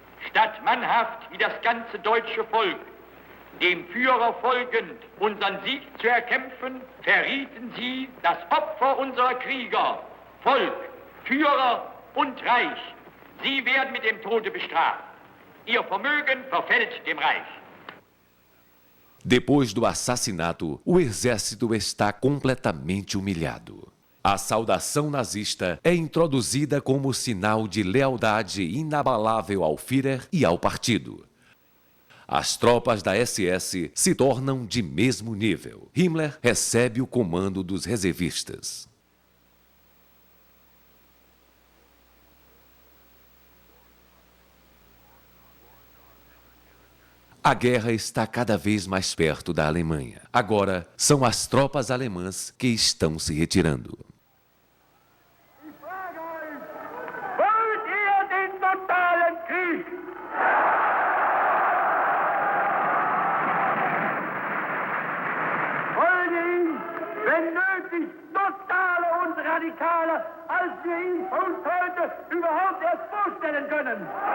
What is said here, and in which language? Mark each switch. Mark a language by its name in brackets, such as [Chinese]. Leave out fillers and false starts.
[German] Statt mannhaft wie das ganze deutsche Volk dem Führer folgend unseren Sieg zu erkämpfen, verrieten sie das Opfer unserer Krieger, Volk, Führer und Reich. Sie werden mit dem Tode bestraft. Ihr Vermögen verfällt dem Reich. [Portuguese] Depois do assassinato, o exército está completamente humilhado. A saudação nazista é introduzida como sinal de lealdade inabalável ao Führer e ao partido. As tropas da SS se tornam de mesmo nível. Himmler recebe o comando dos reservistas. A guerra está cada vez mais perto da Alemanha. Agora, são as tropas alemãs que estão se retirando. [German] Wollt ihr den totalen Krieg? Wollt ihr ihn, wenn nötig, totaler und radikaler, als wir ihn uns heute überhaupt erst vorstellen können?